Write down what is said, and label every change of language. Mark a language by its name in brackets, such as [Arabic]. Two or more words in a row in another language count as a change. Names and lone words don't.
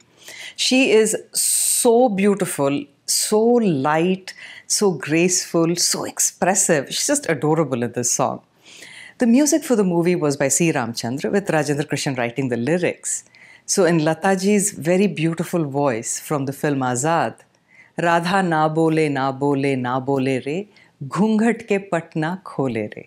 [English] She is so beautiful, so light, so graceful, so expressive. She's just adorable in this song. The music for the movie was by C. Ramchandra, with Rajendra Krishan writing the lyrics. So in Lataji's very beautiful voice from the film Azad, [Hindi] राधा ना बोले, ना बोले, ना बोले रे, घूंघट के पटना खोले रे.